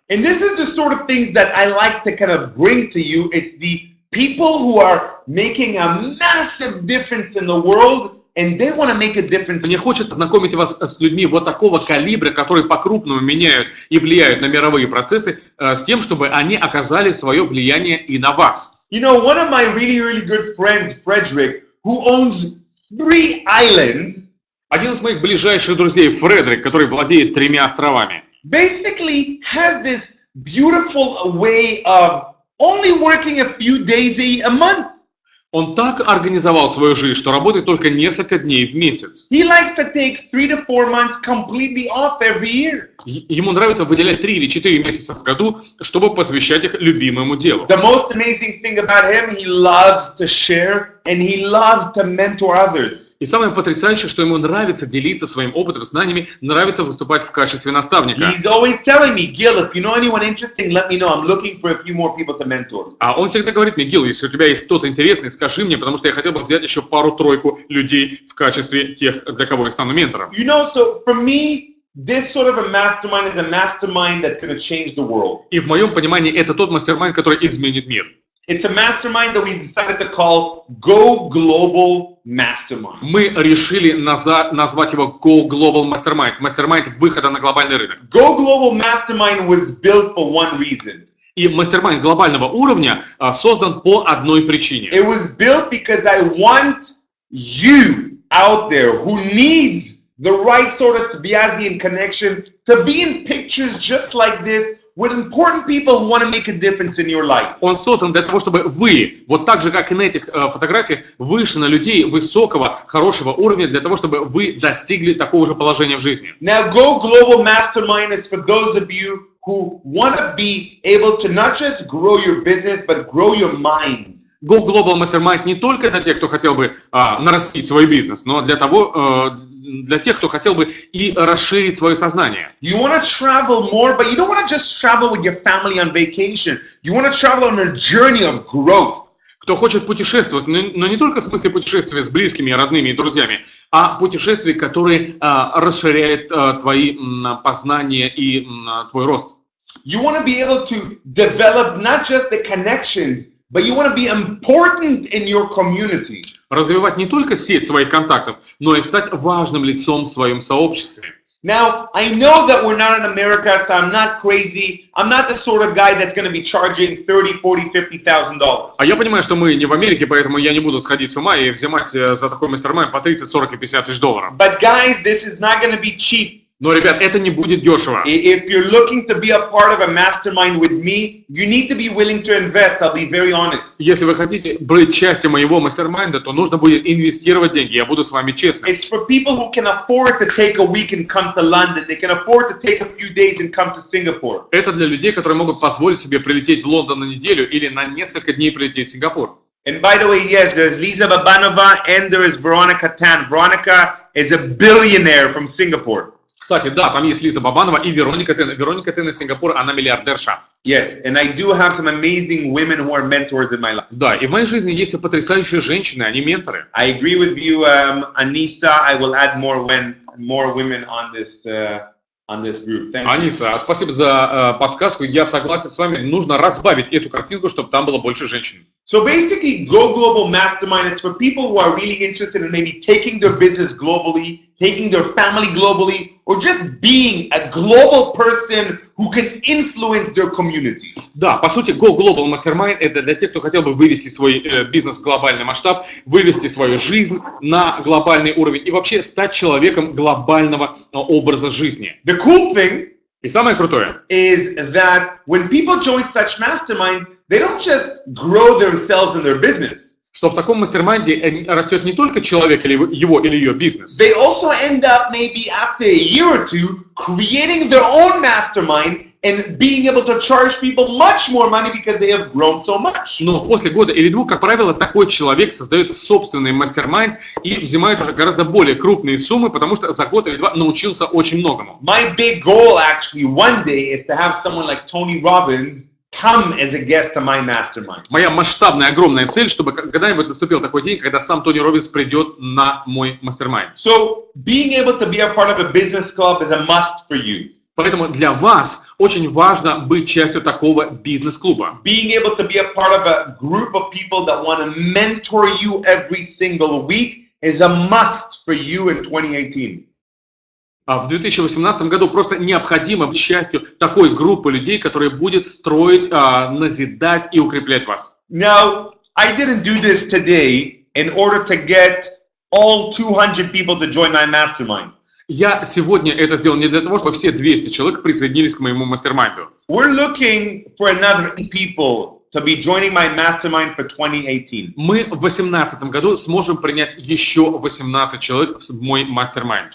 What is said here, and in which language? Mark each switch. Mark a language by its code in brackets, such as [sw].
[en] And this is the sort of things that I like to kind of bring to you. It's the people who are making a massive difference in the world, and they want to make a difference. [ru] Мне хочется знакомить вас с людьми вот такого калибра, которые по-крупному меняют и влияют на мировые процессы, с тем, чтобы они оказали свое влияние и на вас. [en] You know, one of my really good friends, Frederick, who owns 3 islands. [ru] Один из моих ближайших друзей, Фредерик, который владеет 3 островами, [en] basically has this beautiful way of only working a few days a month. [ru] Он так организовал свою жизнь, что работает только несколько дней в месяц. [en] He likes to take 3 to 4 months completely off every year. [ru] Ему нравится выделять 3 или 4 месяца в году, чтобы посвящать их любимому делу. [en] The most amazing thing about him, he loves to share and he loves to mentor others. [ru] И самое потрясающее, что ему нравится делиться своим опытом, знаниями, нравится выступать в качестве наставника. [en] He's always telling me, Gil, if you know anyone interesting, let me know. I'm looking for a few more people to mentor. [ru] А он всегда говорит мне: Гил, если у тебя есть кто-то интересный, скажи мне, потому что я хотел бы взять еще пару-тройку людей в качестве тех, для кого я стану ментором. [en] You know, so for me, this sort of a mastermind is a mastermind that's going to change the world. [ru] И в моем понимании это тот мастер-майнд, который изменит мир. [en] It's a mastermind that we decided to call Go Global Mastermind. [ru] Мы решили назвать его Go Global Mastermind, мастер-майнд выхода на глобальный рынок. [en] Go Global Mastermind was built for one reason. [ru] И мастер-майнд глобального уровня создан по одной причине. [en] It was built because I want you out there who needs the right sort of Sviazian connection to be in pictures just like this with important people who want to make a difference in your life. [ru] Он создан для того, чтобы вы, вот так же, как и на этих фотографиях, вышли на людей высокого, хорошего уровня, для того, чтобы вы достигли такого же положения в жизни. [en] Now, Go Global Mastermind is for those of you who want to be able to not just grow your business, but grow your mind. [ru] Go Global Mastermind не только для тех, кто хотел бы нарастить свой бизнес, но для тех, кто хотел бы и расширить свое сознание. [en] You want to travel more, but you don't want to just travel with your family on vacation. You want to travel on a journey of growth. [ru] Кто хочет путешествовать, но не только в смысле путешествия с близкими, родными и друзьями, а путешествия, которые расширяют твои познания и твой рост. [en] You want to be able to develop not just the connections, but you want to be important in your community. [ru] Развивать не только сеть своих контактов, но и стать важным лицом в своем сообществе. [en] Now, I know that we're not in America, so I'm not crazy. I'm not the sort of guy that's going to be charging $30, $40, $50,000. [ru] А я понимаю, что мы не в Америке, поэтому я не буду сходить с ума и взимать за такой мастер-майнд по 30, 40 и 50 тысяч долларов. [en] But guys, this is not going to be cheap. [ru] Но, ребят, это не будет дешево. [en] If you're looking to be a part of a mastermind with me, you need to be willing to invest. I'll be very honest. [ru] Если вы хотите быть частью моего мастер-майнда, то нужно будет инвестировать деньги. Я буду с вами честным. [en] It's for people who can afford to take a week and come to London. They can afford to take a few days and come to Singapore. [ru] Это для людей, которые могут позволить себе прилететь в Лондон на неделю или на несколько дней прилететь в Сингапур. [en] And by the way, yes, there's Lisa Babanova and there is Veronica Tan. Veronica is a billionaire from Singapore. [ru] Кстати, да, там есть Лиза Бабанова и Вероника Тен. Вероника Тен из Сингапура, она миллиардерша. [en] Yes, and I do have some amazing women who are mentors in my life. [ru] Да, и в моей жизни есть потрясающие женщины, они менторы. [en] I agree with you, Anissa. I will add more women on this group. Thank you. [ru] Аниса, спасибо за подсказку. Я согласен с вами. Нужно разбавить эту картинку, чтобы там было больше женщин. [en] So basically, Go Global Mastermind is for people who are really interested in maybe taking their business globally, taking their family globally, or just being a global person who can influence their community. [ru] Да, по сути, Go Global Mastermind — это для тех, кто хотел бы вывести свой бизнес в глобальный масштаб, вывести свою жизнь на глобальный уровень и вообще стать человеком глобального образа жизни. [en] The cool thing [ru] И самое крутое [en] is that when people join such masterminds, they don't just grow themselves and their business. [ru] что в таком мастер-майнде растет не только человек или его или ее бизнес. [en] They also end up maybe after a year or two creating their own mastermind and being able to charge people much more money because they have grown so much. [ru] Но после года или двух, как правило, такой человек создает собственный мастер-майнд и взимает уже гораздо более крупные суммы, потому что за год или два научился очень многому. [en] My big goal actually one day is to have someone like Tony Robbins come as a guest to my mastermind. [ru] Моя масштабная, огромная цель, чтобы когда-нибудь наступил такой день, когда сам Тони Роббинс придет на мой мастер-майнд. [en] So being able to be a part of a business club is a must for you. [ru] Поэтому для вас очень важно быть частью такого бизнес-клуба. [en] Being able to be a part of a group of people that want to mentor you every single week is a must for you in 2018. [ru] В 2018 году просто необходимо быть частью такой группы людей, которая будет строить, назидать и укреплять вас. [en] Now, I didn't do this today in order to get all 200 people to join my mastermind. [ru] Я сегодня это сделал не для того, чтобы все 200 человек присоединились к моему мастер-майнду. [en] We're looking for another 8 people to be joining my mastermind for 2018. [ru] Мы в 2018 году сможем принять еще 18 человек в мой мастер-майнд.